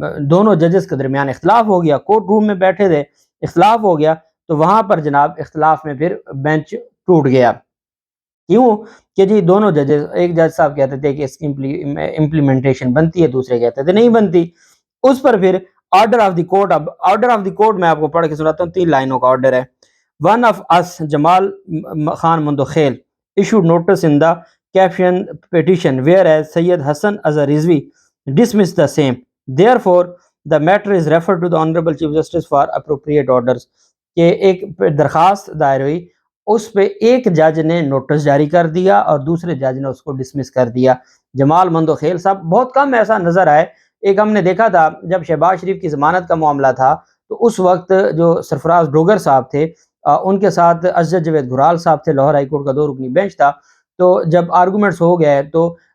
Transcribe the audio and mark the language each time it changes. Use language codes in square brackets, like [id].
[ur] دونوں ججز کے درمیان اختلاف ہو گیا، کورٹ روم میں بیٹھے تھے، اختلاف ہو گیا، تو وہاں پر جناب اختلاف میں پھر بینچ ٹوٹ گیا۔ کیوں کہ جی دونوں ججز، ایک جج صاحب کہتے تھے کہ اس کی امپلیمنٹیشن بنتی ہے، دوسرے کہتے تھے نہیں بنتی۔ اس پر پھر آرڈر آف دی کورٹ، اب آرڈر آف دی کورٹ میں آپ کو پڑھ کے سناتا ہوں، 3 لائنوں کا آرڈر ہے۔ [en] One of اس Jamal Khan Mandokhail issued notice in the caption petition whereas Syed Hassan Azhar Rizvi dismissed the same. Therefore, the matter is referred to the Honorable Chief Justice for appropriate orders. [ur] کہ ایک درخواست دائر ہوئی، اس پہ ایک جج نے نوٹس جاری کر دیا اور دوسرے جج نے اس کو ڈسمس کر دیا۔ جمال مندوخیل صاحب بہت کم ایسا نظر آئے، ایک ہم نے دیکھا تھا جب شہباز شریف کی ضمانت کا معاملہ تھا تو اس وقت جو سرفراز ڈوگر صاحب تھے ان کے ساتھ اسجد جاوید گھرال صاحب تھے، لاہور ہائی کورٹ کا 2 رکنی بینچ تھا، تو جب آرگومنٹس ہو گئے تو